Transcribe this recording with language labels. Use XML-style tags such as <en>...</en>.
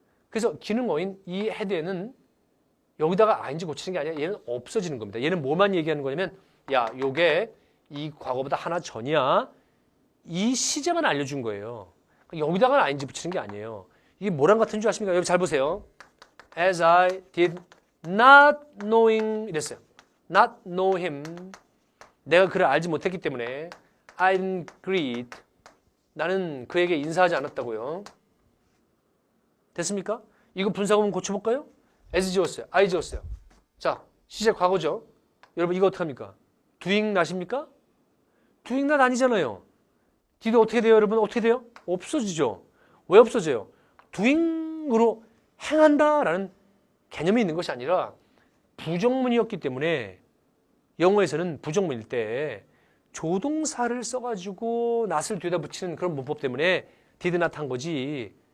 <ko>그래서 기능어인 이 had에는 여기다가 ing 고치는 게 아니라 얘는 없어지는 겁니다. 얘는 뭐만 얘기하는 거냐면 야, 요게 이 과거보다 하나 전이야. 이 시제만 알려준 거예요. 여기다가 ing 붙이는 게 아니에요. 이게 뭐랑 같은 줄 아십니까? 여기 잘 보세요.</ko> <en>As I did not knowing 이랬어요. Not know him.</en> <ko>내가 그를 알지 못했기 때문에</ko> <en>I didn't greet.</en> <ko>나는 그에게 인사하지 않았다고요. 됐습니까? 이거 분사구문 고쳐볼까요? as 지웠어요. I 지웠어요. 자, 시제 과거죠. 여러분 이거 어떡합니까? doing not입니까? doing not 아니잖아요. did 어떻게 돼요? 여러분 어떻게 돼요? 없어지죠. 왜 없어져요? doing으로 행한다라는 개념이 있는 것이 아니라 부정문이었기 때문에 영어에서는 부정문일 때 조동사를 써가지고 not을 뒤에다 붙이는 그런 문법 때문에 did not 한 거지.</ko>